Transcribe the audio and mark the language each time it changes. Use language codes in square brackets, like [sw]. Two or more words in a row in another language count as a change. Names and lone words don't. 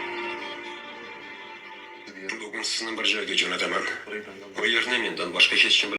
[uz] Bugun sizni bir joyga jo'nataman. [tr] Burayı benden [uz] Bu yerni mendan boshqa hech kim